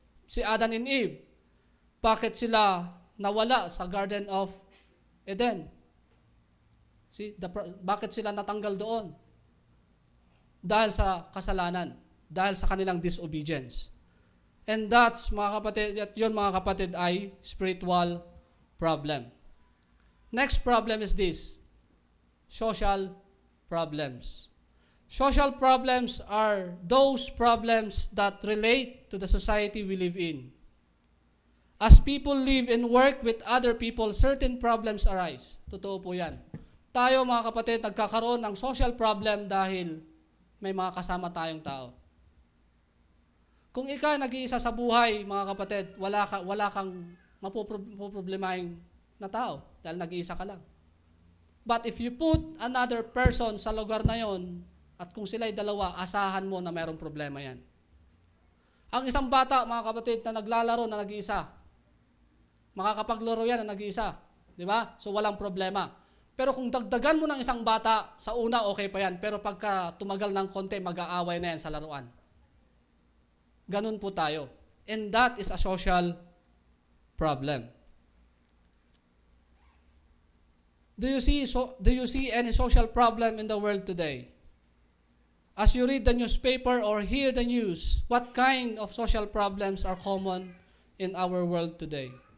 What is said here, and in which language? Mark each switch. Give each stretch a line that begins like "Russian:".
Filipino: Si Adam and Eve, bakit sila nawala sa Garden of Eden? See, bakit sila natanggal doon? Dahil sa kasalanan, dahil sa kanilang disobedience.
English: And that's,
Filipino: mga kapatid, at yun mga kapatid ay spiritual problem.
English: Next problem is this, social problems. Social problems are those problems that relate to the society we live in. As people live and work with other people, certain problems arise.
Filipino: Totoo po yan. Tayo mga kapatid, nagkakaroon ng social problem dahil may mga kasama tayong tao. Kung ikaw nag-iisa sa buhay, mga kapatid, wala kang mapoproblemahin na tao dahil nag-iisa ka lang.
English: But if you put another person
Filipino: sa lugar na yon, at kung sila'y dalawa, asahan mo na mayroong problema yan. Ang isang bata, mga kapatid, na naglalaro na nag-iisa, makakapaglaro yan na nag-iisa. Di ba? So walang problema. Pero kung dagdagan mo ng isang bata, sa una okay pa yan. Pero pagka tumagal ng konti, mag-aaway na yan sa laruan. Ganun po tayo.
English: And that is a social problem. Do you see any social problem in the world today? As you read the newspaper or hear the news, what kind of social problems are common in our world today?